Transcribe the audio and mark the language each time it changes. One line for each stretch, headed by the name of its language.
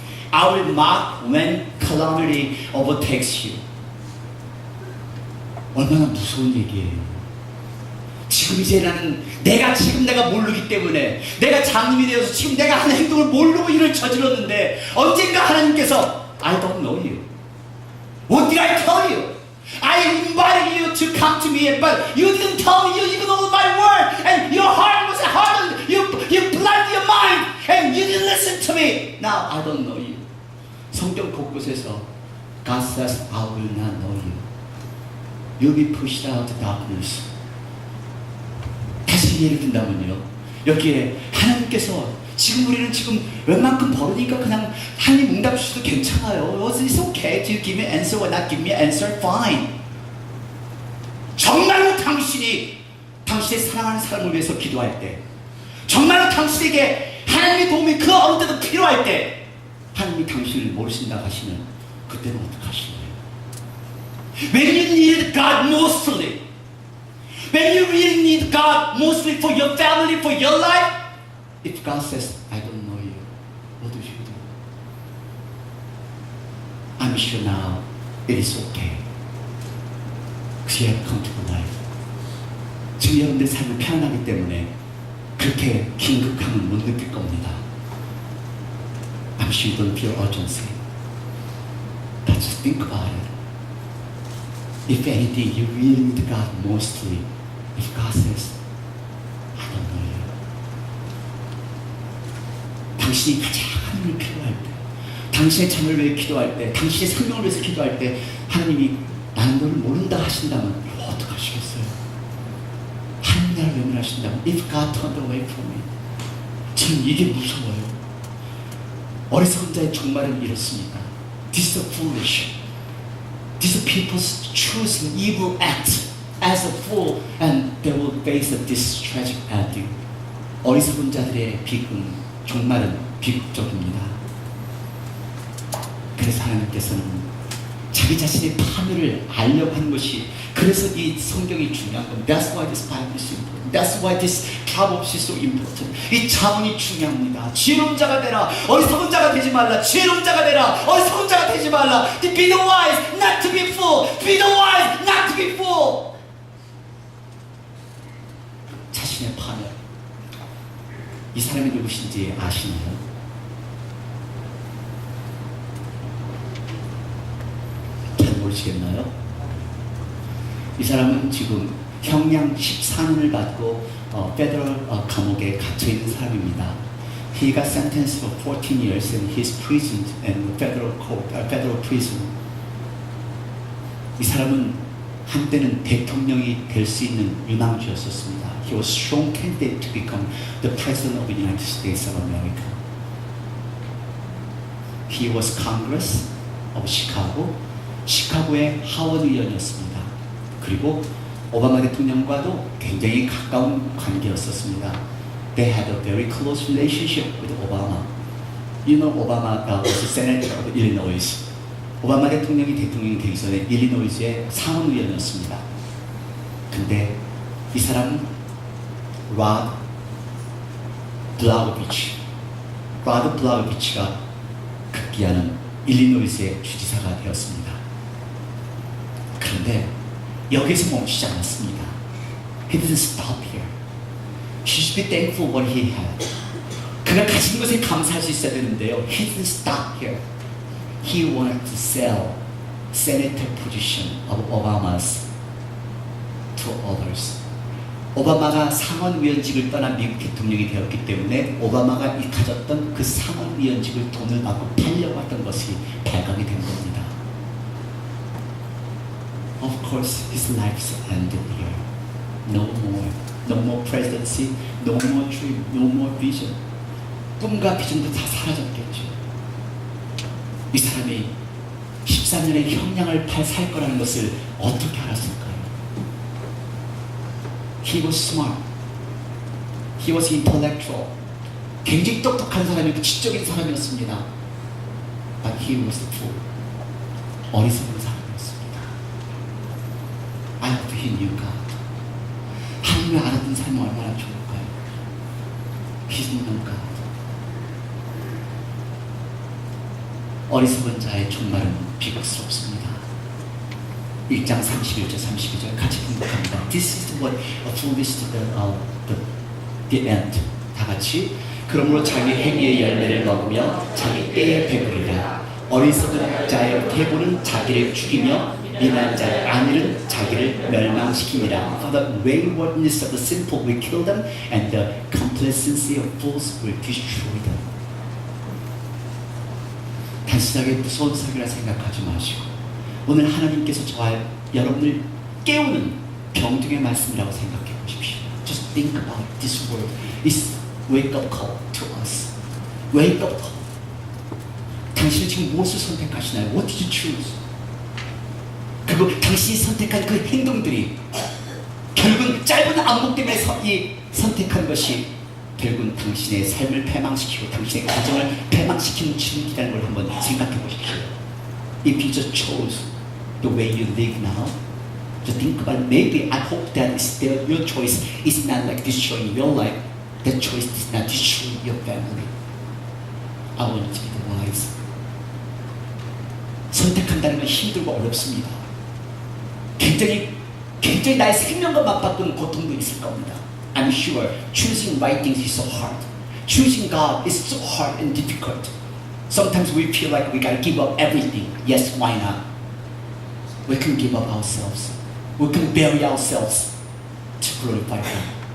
English: I will mock when calamity overtakes you.
Korean: 얼마나 무서운 얘기예요. 지금 이제 내가 모르기 때문에 내가 장님이 되어서 지금 내가 하는 행동을 모르고 일을 저질렀는데 언젠가 하나님께서
English: I don't know you. What did I tell you? I invited you to come to me, but you didn't tell me, you ignored my word, and your heart was hardened, you blinded your mind, and you didn't listen to me. Now I don't know you.
Korean: 성경 곳곳에서
English: God says, I will not know you. You'll be pushed out to darkness.
Korean: 다시 예를 든다면요. 여기에 하나님께서 지금 우리는 지금 웬만큼 벌으니까 그냥 하나님 응답 주셔도 괜찮아요.
English: It's okay to give me answer or not give me answer, fine.
Korean: 정말로 당신이 당신의 사랑하는 사람을 위해서 기도할 때, 정말로 당신에게 하나님의 도움이 그 어느 때도 필요할 때 하나님이 당신을 모르신다고 하시면 그때는 어떡하시나요?
English: When you need God mostly, when you really need God mostly for your family, for your life, if God says, I don't know you, what do you do? I'm sure now it is okay. Because you have come to the life.
Korean: 지금 여러분들 삶을 편안하기 때문에 그렇게 긴급함을 못 느낄 겁니다.
English: I'm sure you don't feel urgency. But just think about it. If anything, you really need God mostly. If God says, I don't know you.
Korean: 당신이 가장 하나님을 필요할 때, 당신의 자녀를 위해 기도할 때, 당신의 생명을 위해서 기도할 때 하나님이 나는 너를 모른다 하신다면 이거 어떡하시겠어요? 하나님 나를 외면하신다면
English: If God turned away from me.
Korean: 저는 이게 무서워요. 어리석은 자의 종말은 이렇습니다.
English: These are foolish. These people choose an evil act as a fool and they will face this tragic ending.
Korean: 어리석은 자들의 비극은 종말은 비극적입니다. 그래서 하나님께서는 자기 자신의 파멸을 알려고 하는 것이, 그래서 이 성경이 중요한 겁니다.
English: That's why this Bible is important. That's why this Proverbs is so important.
Korean: 이 자문이 중요합니다. 지혜로운 자가 되라. 어리석은 자가 되지 말라. 지혜로운 자가 되라. 어리석은 자가 되지 말라.
English: Be the wise, not to be fool. Be the wise, not to be fool.
Korean: 자신의 파멸. 이 사람이 누구신지 아시나요? 잘 모르시겠나요? 이 사람은 지금 형량 14년을 받고 페더럴 감옥에 갇혀 있는 사람입니다.
English: He got sentenced for 14 years and he's imprisoned in federal court, federal prison.
Korean: 이 사람은 한때는 대통령이 될 수 있는 유망주였었습니다.
English: He was strong candidate to become the president of the United States of America. He was Congress of Chicago,
Korean: 시카고의 하원 의원이었습니다. 그리고 오바마 대통령과도 굉장히 가까운 관계였었습니다.
English: They had a very close relationship with Obama. You know, Obama was a senator of Illinois.
Korean: 오바마 대통령이 되기 전에 일리노이주의 상원의원이었습니다. 근데 이 사람은 라드 블라우비치가 급기야는 일리노이주의 주지사가 되었습니다. 그런데 여기서 멈추지 않았습니다.
English: He didn't stop here. He should be thankful what he had.
Korean: 그가 가진 것에 감사할 수 있어야 되는데요.
English: He didn't stop here. He wanted to sell senator position of Obama's to others.
Korean: 오바마가 상원의원직을 떠난 미국 대통령이 되었기 때문에 오바마가 가졌던 그 상원의원직을 돈을 받고 팔려고 했던 것이 발각이 된 겁니다.
English: Of course, his life ended here. No more presidency, no more dream, no more vision.
Korean: 꿈과 비전도 다 사라졌겠죠. 이 사람이 13년의 형량을 살 거라는 것을 어떻게 알았을까요?
English: He was smart. He was intellectual.
Korean: 굉장히 똑똑한 사람이고 지적인 사람이었습니다.
English: But he was a fool.
Korean: 어리석은 사람이었습니다.
English: I hope he knew God.
Korean: 하나님을 알았던 사람이 얼마나 좋을까요?
English: He knew God.
Korean: 어리석은 자의 종말은 비극스럽습니다. 1장 31절 32절 같이 공독합니다.
English: This is what a foolish to the end.
Korean: 다 같이 그러므로 자기 행위의 열매를 먹으며 자기 때에 배부리라. 어리석은 자의 태보는 자기를 죽이며 미련한 자의 안위는 자기를 멸망시키니라.
English: For the waywardness of the simple will kill them, and the complacency of fools will destroy them.
Korean: 단순하게 무서운 사기라 생각하지 마시고 오늘 하나님께서 저와 여러분을 깨우는 병중의 말씀이라고 생각해 보십시오.
English: Just think about this word. It's wake-up call to us. Wake-up call.
Korean: 당신은 지금 무엇을 선택하시나요?
English: What did you choose?
Korean: 그리고 당신이 선택한 그 행동들이 결국은 짧은 안목 때문에 선택한 것이 결국은 당신의 삶을 패망시키고 당신의 가정을 패망시키는 진리라는 걸 한번 생각해 보십시오.
English: If you just chose the way you live now, just think about it. Maybe I hope that your choice is not like destroying your life. That choice is not destroying your family. I want you to be the wise.
Korean: 선택한다는 건 힘들고 어렵습니다. 굉장히 나의 생명과 맞바꾸는 고통도 있을 겁니다.
English: I'm sure choosing right things is so hard. Choosing God is so hard and difficult. Sometimes we feel like we gotta give up everything. Yes, why not? We can give up ourselves. We can bury ourselves to glorify God.